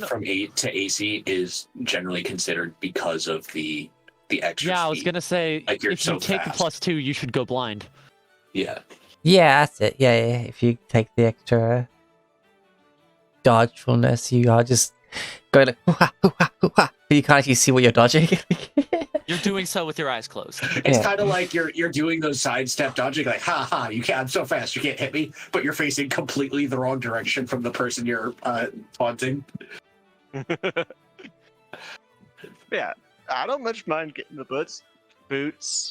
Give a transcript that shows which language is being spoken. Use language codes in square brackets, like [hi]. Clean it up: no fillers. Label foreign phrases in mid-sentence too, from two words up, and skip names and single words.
[en] from 8 to AC is generally considered because of the extra. yeah, I was speed. gonna say, Like, you're if so you take fast. the +2, you should go blind. Yeah, Yeah, that's it. Yeah, yeah. If you take the extra dodgefulness, you are just going like, hoo-ha, hoo-ha, hoo-ha, but you can't actually see what you're dodging. You're doing so with your eyes closed. it's Yeah. kind of like you're doing those sidestep dodging, like ha ha, you can't. I'm so fast, you can't hit me, but you're facing completely the wrong direction from the person you're taunting. Yeah, I don't much mind getting the boots.